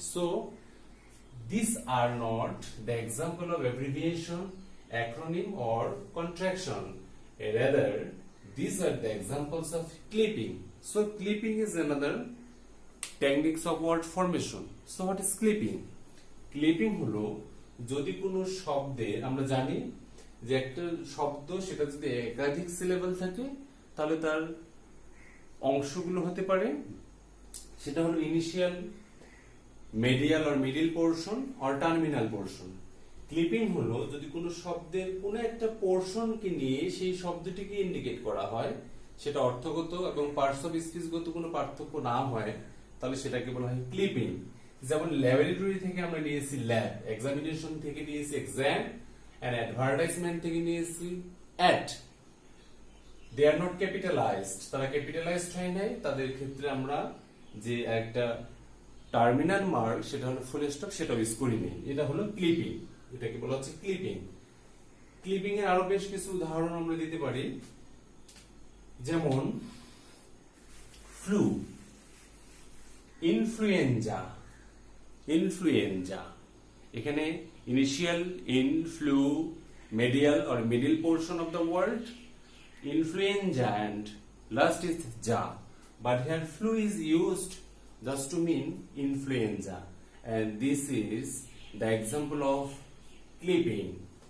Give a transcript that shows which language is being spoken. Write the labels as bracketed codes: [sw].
[en] So these are not the example of abbreviation, acronym or contraction. Rather, these are the examples of clipping. So clipping is another techniques of word formation. So what is clipping? [bn] Clipping হলো যদি কোনো শব্দে আমরা জানি যে একটা শব্দ সেটা যদি একাধিক সিলেবল থাকে তাহলে তার অংশগুলো হতে পারে, সেটা হলো initial, medial or middle portion or terminal portion. Clipping হলো যদি কোনো শব্দের কোনো একটা পোরশনকে নিয়ে সেই শব্দটিকে ইন্ডিকেট করা হয়, সেটা অর্থগত এবং পার্টস অফ স্পিচগত কোনো পার্থক্য না হয়, তাহলে সেটাকে বলা হয় ক্লিপিং। যেমন ল্যাবরেটরি থেকে আমরা নিয়েছি ল্যাব, এক্সামিনেশন থেকে নিয়েছি এক্সাম, and advertisement থেকে নিয়েছি at. [en] They are not capitalized. [bn] তারা ক্যাপিটালাইজড হয় নাই, তাদের ক্ষেত্রে আমরা যে একটা টার্মিনাল মার্ক সেটা হলো ফুল স্টপ, সেটা ইউজ করিনি। এটা হলো ক্লিপিং, এটাকে বলা হচ্ছে ক্লিপিং। ক্লিপিং এর আরো বেশ কিছু উদাহরণ আমরা দিতে পারি, যেমন ফ্লু, ইনফ্লুয়েঞ্জা। ইনফ্লুয়েঞ্জা এখানে [en] initial in, flu, medial or middle portion of the word, influenza, and last is ja. But here flu is used just to mean influenza, and this is the example of clipping.